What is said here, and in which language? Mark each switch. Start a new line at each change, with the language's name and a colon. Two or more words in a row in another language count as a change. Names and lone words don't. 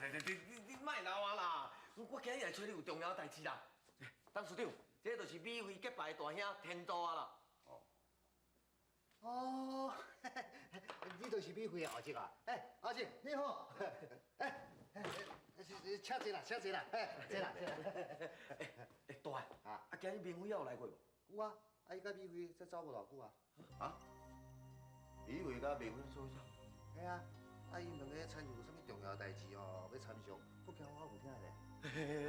Min Nan Chinese: 你莫闹我啦，我今日来找你有重要代志啦。董事长，这就是美惠结拜的大兄天道啊啦。哦，你就是美惠的后姐啊？后姐你好，请坐啦，请坐啦，坐啦。大啊，今日明辉有来过无？有啊，伊甲美惠才走无偌久啊。啊？美惠甲明辉做啥？嘿啊，伊两个参与有啥物重要代志哦，要参详，不惊我有听咧。